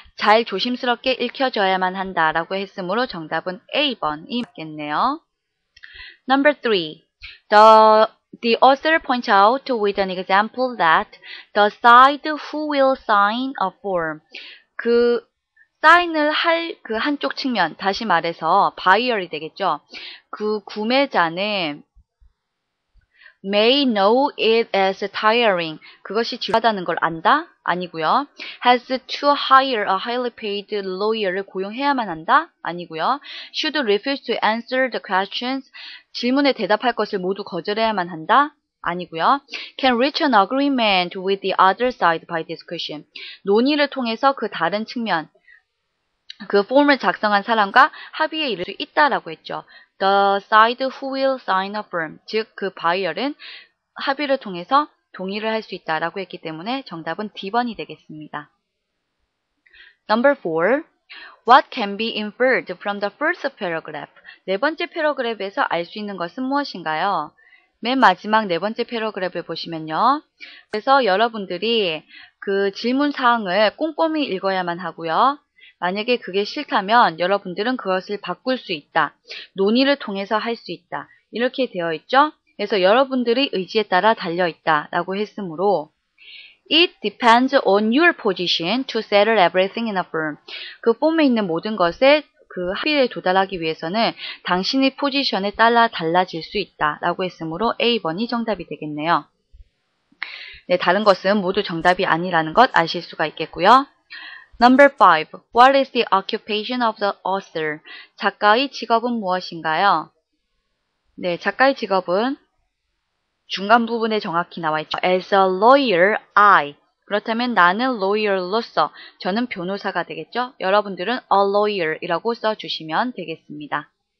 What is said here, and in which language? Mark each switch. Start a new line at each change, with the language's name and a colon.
Korean: 잘 조심스럽게 읽혀져야만 한다라고 했으므로 정답은 A번이 맞겠네요.
English: Number 3. The author points out with an example that the side who will sign a form.
Korean: 그 사인을 할 그 한쪽 측면, 다시 말해서 buyer이 되겠죠. 그 구매자는
English: may know it as tiring.
Korean: 그것이 지루하다는 걸 안다? 아니고요.
English: has to hire a highly paid lawyer를
Korean: 고용해야만 한다? 아니고요.
English: should refuse to answer the questions.
Korean: 질문에 대답할 것을 모두 거절해야만 한다? 아니고요.
English: can reach an agreement with the other side by discussion.
Korean: 논의를 통해서 그 다른 측면, 그 폼을 작성한 사람과 합의에 이를 수 있다라고 했죠.
English: The side who will sign a form,
Korean: 즉 그 바이어는 합의를 통해서 동의를 할 수 있다라고 했기 때문에 정답은 D번이 되겠습니다. Number 4.
English: What can be inferred from the first paragraph?
Korean: 네 번째 패러그래프에서 알 수 있는 것은 무엇인가요? 맨 마지막 네 번째 패러그래프에 보시면요. 그래서 여러분들이 그 질문 사항을 꼼꼼히 읽어야만 하고요. 만약에 그게 싫다면 여러분들은 그것을 바꿀 수 있다. 논의를 통해서 할 수 있다. 이렇게 되어 있죠. 그래서 여러분들의 의지에 따라 달려있다 라고 했으므로
English: It depends on your position to settle everything in a firm.
Korean: 그 폼에 있는 모든 것에 그 합의에 도달하기 위해서는 당신의 포지션에 따라 달라질 수 있다 라고 했으므로 A번이 정답이 되겠네요. 네, 다른 것은 모두 정답이 아니라는 것 아실 수가 있겠고요.
English: Number 5. What is the occupation of the author?
Korean: 작가의 직업은 무엇인가요? 네, 작가의 직업은 중간 부분에 정확히 나와 있죠.
English: As a lawyer, I.
Korean: 그렇다면 나는 lawyer로서, 저는 변호사가 되겠죠. 여러분들은 a lawyer이라고 써주시면 되겠습니다.